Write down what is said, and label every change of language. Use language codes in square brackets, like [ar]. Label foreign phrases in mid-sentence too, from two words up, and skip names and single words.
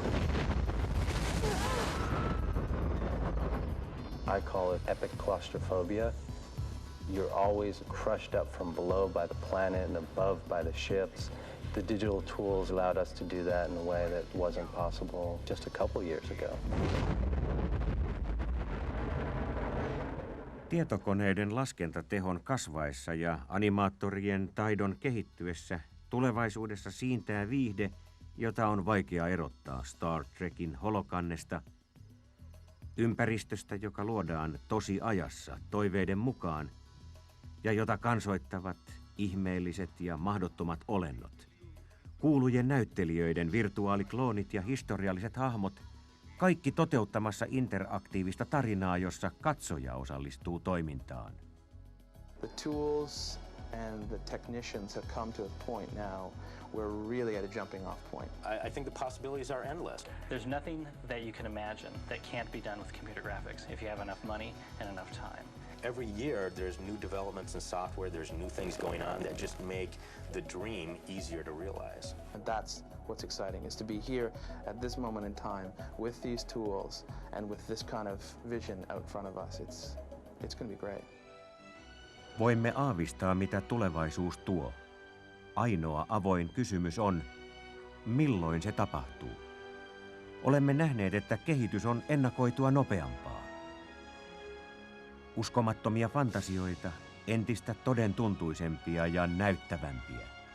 [en] I call it epic claustrophobia. You're always crushed up from below by the planet and above by the ships. The digital tools allowed us to do that in a way that wasn't possible just a couple years ago. [fi] Tietokoneiden laskentatehon kasvaessa ja animaattorien taidon kehittyessä tulevaisuudessa siintää viihde, jota on vaikea erottaa Star Trekin holokannesta, ympäristöstä, joka luodaan tosiajassa toiveiden mukaan ja jota kansoittavat ihmeelliset ja mahdottomat olennot, kuulujen näyttelijöiden virtuaalikloonit ja historialliset hahmot, kaikki toteuttamassa interaktiivista tarinaa, jossa katsoja osallistuu toimintaan. [en] The tools and the technicians have come to a point now we're really at a jumping off point. I think the possibilities are endless. There's nothing that you can imagine that can't be done with computer graphics if you have enough money and enough time. Every year there's new developments in software, there's new things going on that just make the dream easier to realize. And that's what's exciting, is to be here at this moment in time with these tools and with this kind of vision out front of us. It's going to be great. [fi] Voimme aavistaa, mitä tulevaisuus tuo. Ainoa avoin kysymys on, milloin se tapahtuu. Olemme nähneet, että kehitys on ennakoitua nopeampaa. Uskomattomia fantasioita, entistä todentuntuisempia ja näyttävämpiä.